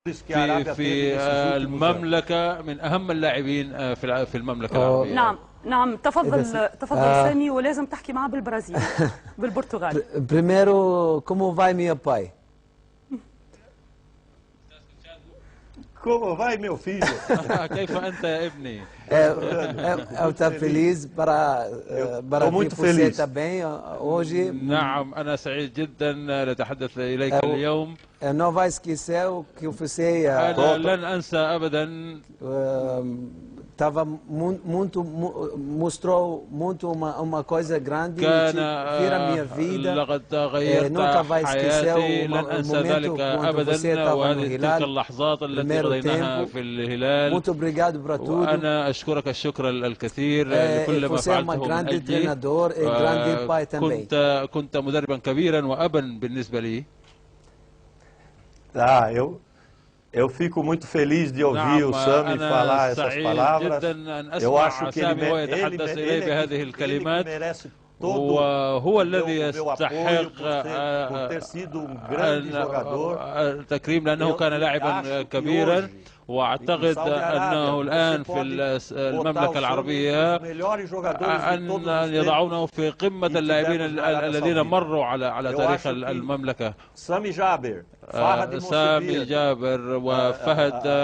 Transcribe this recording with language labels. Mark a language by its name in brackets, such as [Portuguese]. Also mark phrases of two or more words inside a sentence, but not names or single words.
[Arabic] في المملكة، من أهم اللاعبين في المملكة العربية. نعم نعم، تفضل سامي، ولازم تحكي معه بالبرازيلي بالبرتغالي. [Portuguese] Primeiro, como vai meu pai? Como vai, meu filho? [Arabic] كيف أنت يا ابني؟ [Portuguese] Eu estou feliz para vir você também hoje. [Arabic] نعم، أنا سعيد جدا لأتحدث إليك اليوم. [Portuguese] Não vai esquecer o que você. [Arabic] أنا لن أنسى أبدا. [Portuguese] mostrou muito uma coisa grande [Arabic] في [Portuguese] minha vida. [Arabic] لقد غيرت حياتي، لن أنسى ذلك أبدا. وهذه تلك اللحظات التي قضيناها في الهلال. [Portuguese] Muito obrigado para tudo. [Arabic] وأنا أشكرك الشكر الكثير لكل ما فعلته من أجلي. كنت مدربا كبيرا وأبا بالنسبة لي. [Portuguese] Eu fico muito feliz de ouvir o Sami falar essas palavras. Eu acho que ele merece todo [Arabic] وهو الذي [Portuguese] o meu apoio por ter sido grande jogador. [Arabic] التكريم لأنه كان لاعبا كبيرا. واعتقد انه الان في المملكة العربية ان يضعونه في قمة اللاعبين الذين مروا على تاريخ المملكة. سامي جابر وفهد